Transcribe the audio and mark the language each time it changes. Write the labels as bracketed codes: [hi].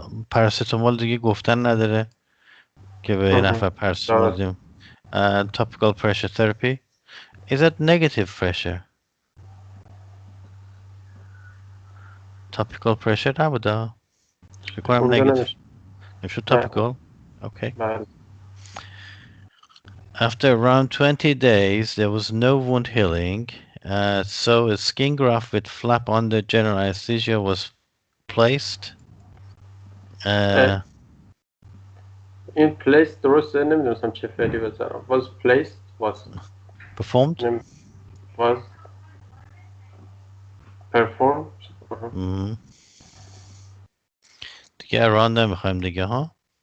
[fa] پاراسیتامول دیگه گفتن نداره که به یه نفر پاراسیتامول بدیم. [en] Topical pressure therapy. Is that negative pressure? Topical pressure [fa] نبوده. فکر کنم اونجا [en] negative. [fa] نمیشه. نمیشه topical. [en] Okay. [fa] بله. [en] After around 20 days, there was no wound healing, so a skin graft with flap under general anesthesia was placed. [fa] این place درسته، نمیدونستم چه فعلی بذارم. [en] was placed was Performed. was performed. [fa] دیگه around نمیخوایم دیگه ها.